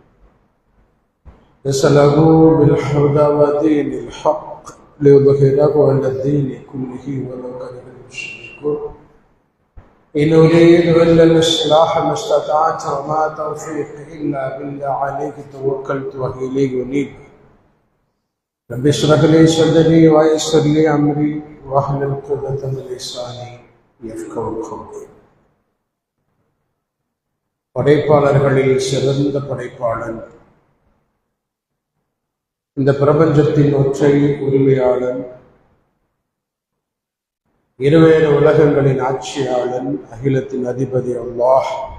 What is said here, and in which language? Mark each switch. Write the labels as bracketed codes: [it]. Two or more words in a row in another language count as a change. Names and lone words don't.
[ar] نسأله بالهدى ودين الحق ليظهره على الدين كله ولو كره المشركون إن أريد إلا الإصلاح ما استطعت وما توفيقي إلا بالله عليك توكلت وإليه أنيب رب اشرح لي صدري ويسر لي أمري واحلل عقدة من لساني يفقهوا قولي. [ta] படைப்பாளர்களில் சிறந்த படைப்பாளன், இந்த பிரபஞ்சத்தின் ஒற்றை உரிமையாளன், இருவேறு உலகங்களின் ஆட்சியாளன், அகிலத்தின் அதிபதி அல்லாஹ்.